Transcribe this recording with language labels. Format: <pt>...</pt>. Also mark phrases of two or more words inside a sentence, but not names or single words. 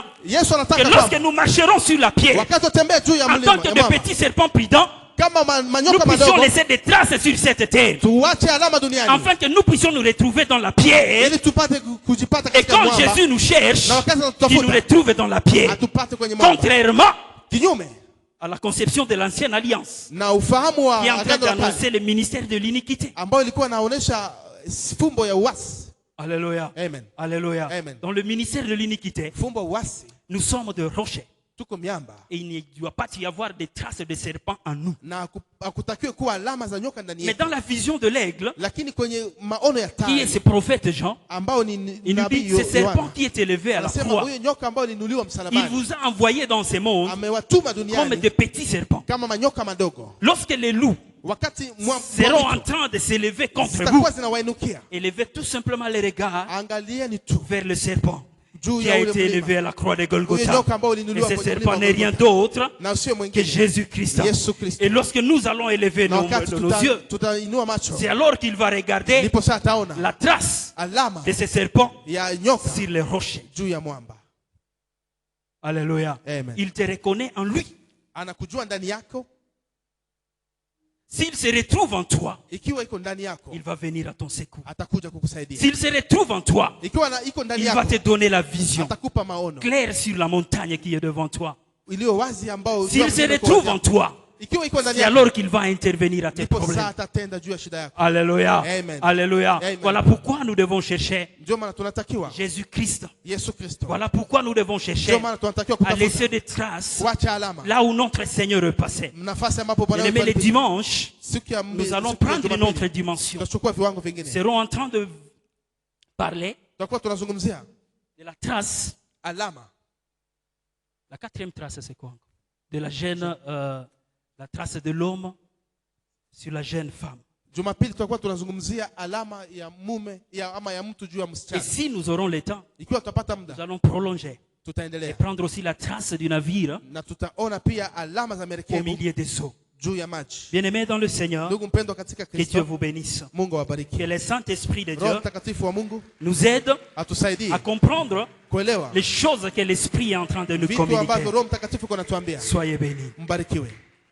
<sw>Yesu</sw> <fr>que</fr> <sw>anataka</sw> <fr>lorsque</fr> <sw>kwamba</sw> <fr>nous marcherons sur la pierre,</fr> <sw>wakati utembea juu ya</sw> <fr>en</fr> <sw>mlima</sw> <fr>tant que</fr> <sw>ya</sw> <fr>de</fr> <sw>mwamba,</sw> <fr>petits serpents prudents,</fr> <sw>kama</sw> <fr>nous</fr> <sw>manyoka</sw> <fr>puissions</fr> <sw>madogo</sw> <fr>laisser des traces sur cette terre,</fr> <sw>tuache alama duniani</sw> <fr>afin que nous puissions nous retrouver dans la pierre.</fr> <sw>ili tupate kujipata</sw> <fr>Et</fr> <sw>katika</sw> <fr>quand</fr> <sw>mwamba,</sw> <fr>Jésus nous cherche,</fr> <sw>na wakati</sw> <fr>il nous</fr> <sw>anatutafuta</sw> <fr>retrouve dans la pierre.</fr> <sw>atupate kwenye mwamba,</sw> <fr>Contrairement</fr> <sw>kinyume</sw> <fr>à la conception de l'ancienne alliance,</fr> <sw>na ufahamu wa</sw> <fr>qui est en train</fr> <sw>agano la kale</sw> <fr>d'annoncer le ministère de l'iniquité.</fr> <sw>ambayo ilikuwa inaonyesha fumbo ya uasi.</sw> <fr>Alléluia. Amen. Alléluia. Amen. Dans le ministère de l'iniquité,</fr> <sw>Fumbo ya uasi,</sw> <fr>nous sommes de rochers.</fr> <sw>tuko miamba</sw> <fr>Et il ne doit pas y avoir des traces de serpents en nous.</fr> <sw>na hakutakiwe kuwa alama za nyoka ndani</sw> <fr>Mais</fr> <sw>yetu,</sw> <fr>dans la vision de l'aigle,</fr> <sw>lakini kwenye maono ya</sw> <fr>qui est</fr> <sw>tai</sw> <fr>ce prophète Jean,</fr> <sw>ambao ni</sw> <fr>il nous</fr> <sw>nabii</sw> <fr>dit, ce serpent</fr> <sw>Yohana</sw> <fr>qui est élevé à la</fr> <sw>anasema</sw> <fr>croix,</fr> <sw>huyo nyoka ambao aliinuliwa</sw> <fr>il</fr> <sw>msalabani</sw> <fr>vous a envoyé dans ce monde</fr> <sw>amewatuma</sw> <fr>comme</fr> <sw>duniani</sw> <fr>des petits serpents.</fr> <sw>kama manyoka madogo.</sw> <fr>Lorsque les loups</fr> <sw>Wakati</sw> <fr>seront en train de s'élever contre vous,</fr> <sw>zitakuwa zinawainukia,</sw> <fr>élevez tout simplement les regards</fr> <sw>angalieni tu</sw> <fr>vers le serpent</fr> <sw>juu</sw> <fr>qui</fr> <sw>ya</sw> <fr>a</fr> <sw>ule</sw> <fr>été</fr> <sw>mlima.</sw> <fr>élevé à la croix de</fr> <sw>Huyo</sw> <fr>Golgotha.</fr> <sw>nyoka ambao</sw> <fr>Et</fr> <sw>uliinuliwa</sw> <fr>ce</fr> <sw>kwenye</sw> <fr>serpent</fr> <sw>mlima</sw> <fr>n'est</fr> <sw>wa</sw> <fr>rien</fr> <sw>Golgotha,</sw> <fr>d'autre</fr> <sw>na sio</sw> <fr>que</fr> <sw>mwingine</sw> <fr>Jésus-Christ.</fr> <sw>Yesu Kristo.</sw> <fr>Et lorsque nous allons élever</fr> <sw>Na</sw> <fr>nos</fr> <sw>wakati</sw> <fr>yeux,</fr> <sw>tutainua macho,</sw> <fr>c'est alors qu'il va regarder</fr> <sw>ndipo sasa ataona</sw> <fr>la trace</fr> <sw>alama</sw> <fr>de ce serpent</fr> <sw>ya nyoka</sw> <fr>sur les rochers.</fr> <sw>juu ya mwamba.</sw> <fr>Alléluia. Amen. Il te reconnaît en lui.</fr> <sw>Anakujua ndani yako,</sw> <fr>S'il se retrouve en toi,</fr> <sw>ikiwa iko ndani yako</sw> <fr>il va venir à ton secours.</fr> <sw>atakuja kukusaidia.</sw> <fr>S'il se retrouve en toi,</fr> <sw>Ikiwa iko ndani</sw> <fr>il va</fr> <sw>yako</sw> <fr>te donner la vision</fr> <sw>atakupa maono</sw> <fr>claire sur la montagne qui est devant toi.</fr> <sw>iliyo wazi ambao</sw> <fr>S'il se retrouve en toi,</fr> <sw>ikiwa iko ndani</sw> <fr>c'est</fr> <sw>yako</sw> <fr>alors qu'il va intervenir à tes</fr> <sw>ndipo</sw> <fr>problèmes.</fr> <sw>sasa atatenda juu ya shida yako.</sw> <fr>Alléluia. Amen. Alléluia. Amen. Voilà pourquoi nous devons chercher</fr> <sw>Ndio maana tunatakiwa</sw> <fr>Jésus-Christ.</fr> <sw>Yesu Kristo.</sw> <fr>Voilà pourquoi nous devons chercher</fr> <sw>Ndio maana tunatakiwa</sw> <fr>à laisser</fr> <sw>kutafuta</sw> <fr>des traces</fr> <sw>kuacha alama</sw> <fr>là où notre Seigneur repassait.</fr> <sw>nafasi ambapo Bwana</sw> <fr>Bien-aimés, les</fr> <sw>wetu</sw> <fr>dimanches,</fr> <sw>siku ya</sw> <fr>nous allons</fr> <sw>siku ya</sw> <fr>prendre une</fr> <sw>Jumapili,</sw> <fr>autre dimension.</fr> <sw>tutachukua viwango</sw> <fr>Nous</fr> <sw>vingine.</sw> <fr>serons en train de parler</fr> <sw>Tutakuwa tunazungumzia</sw> <fr>de la trace.</fr> <sw>alama.</sw> <fr>La quatrième trace, c'est quoi? De la jeune, la trace de l'homme sur la jeune femme.</fr> <sw>Jumapili tutakuwa tunazungumzia alama ya mume ama ya mtu juu ya</sw> <fr>Et</fr> <sw>msichana.</sw> <fr>si nous aurons le temps,</fr> <sw>Ikiwa tutapata muda</sw> <fr>nous allons prolonger et</fr> <sw>tutaendelea</sw> <fr>prendre aussi la trace du navire</fr> <sw>na tutaona pia alama za</sw> <fr>au</fr> <sw>merikebu</sw> <fr>milieu des eaux.</fr> <sw>juu ya maji.</sw> <fr>Bien-aimés dans le Seigneur,</fr> <sw>Ndugu mpendwa katika</sw> <fr>que Dieu</fr> <sw>Kristo,</sw> <fr>vous bénisse.</fr> <sw>Mungu</sw> <fr>Que</fr> <sw>awabariki.</sw> <fr>le Saint-Esprit de</fr> <sw>Roho</sw> <fr>Dieu</fr> <sw>Mtakatifu wa Mungu</sw> <fr>nous aide</fr> <sw>atusaidie</sw> <fr>à comprendre</fr> <sw>kuelewa</sw> <fr>les choses que l'Esprit est en train de nous</fr> <sw>vitu</sw> <fr>communiquer.</fr> <sw>ambavyo Roho Mtakatifu anatuambia.</sw> <fr>Soyez bénis.</fr> <sw>Mbarikiwe.</sw>